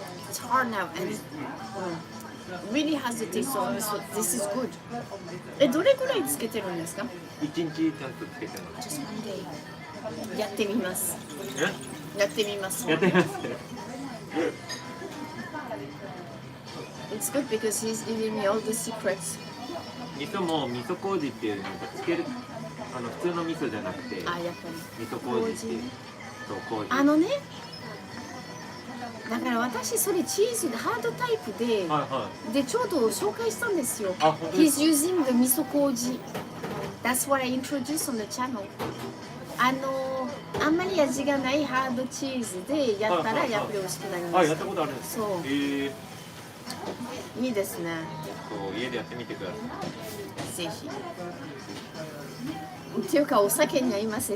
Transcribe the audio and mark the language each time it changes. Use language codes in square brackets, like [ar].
[en] It's hard now and it really has the taste of miso. This is good. [ja] どれくらいつけてるんですか？一日ちゃんとつけてます。 [en] Just one day. [ja] やってみます。やってみます。やってみます。 [en] It's good because he's giving me all the secrets. [ja] 味噌も味噌麹っていうのをつける普通の味噌じゃなくて、あ、やっぱり味噌麹っていうそう麹。だから私それチーズハードタイプで、でちょうど紹介したんですよ。 [en] He's using the 味噌麹. That's what I introduced on the channel. [ja] あんまり味がないハードチーズでやったらやっぱり美味しくなります。あ、やったことあるんですか？そう。いいですね。そう家でやってみてください。ぜひ。っていうかお酒に合いますね。